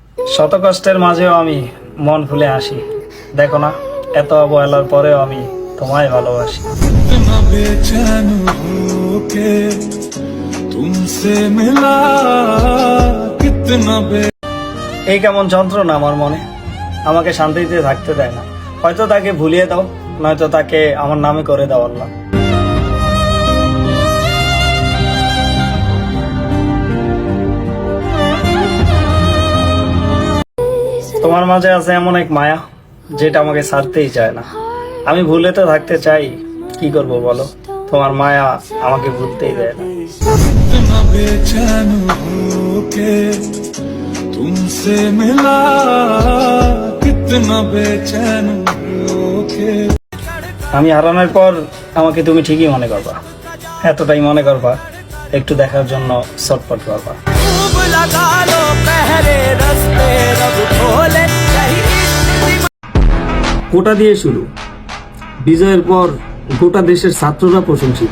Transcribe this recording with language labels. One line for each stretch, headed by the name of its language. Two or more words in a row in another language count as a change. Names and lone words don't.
Bangla: শত কষ্টের মাঝেও আমি মন খুলে আসি। দেখো না, এত অবহেলার পরেও আমি তোমায় ভালোবাসি।
Hindi: इतना बेचैन होके तुमसे मिला कितना
Bangla: এই কেমন যন্ত্রণা আমার মনে, আমাকে শান্তিতে থাকতে দেয় না। হয়তো তাকে ভুলিয়ে দাও, নয়তো তাকে আমার নামে করে দাও আল্লাহ। তোমার মাঝে আছে এমন এক মায়া, যেটা আমাকে ছাড়তেই চায় না। আমি ভুলে তো থাকতে চাই, কি করব বলো? তোমার মায়া আমাকে ভুলতেই দেয় না।
Hindi: इतना बेचैन होके तुमसे मिला कितना बेचैन होके।
Bangla: আমি হারানোর পর আমাকে তুমি ঠিকই মনে করবা, এতটাই মনে করবা, একটু দেখার জন্য ছটফট করবা। কোটা দিয়ে শুরু, বিজয়ের পর গোটা দেশের ছাত্ররা প্রশংসিত।